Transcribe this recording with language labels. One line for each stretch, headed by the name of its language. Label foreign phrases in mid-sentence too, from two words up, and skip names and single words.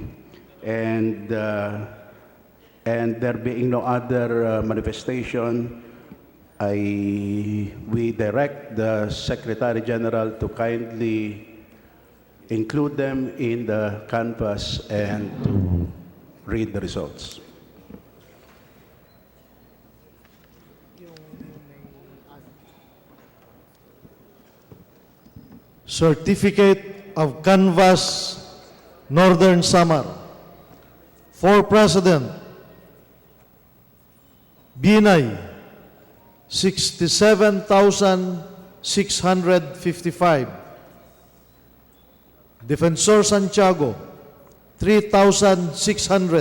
English: And there being no other manifestation, we direct the Secretary General to kindly include them in the canvas and to read the results. Certificate of Canvass, Northern Samar. For President, Binay, 67,655. Defensor Santiago, 3,600.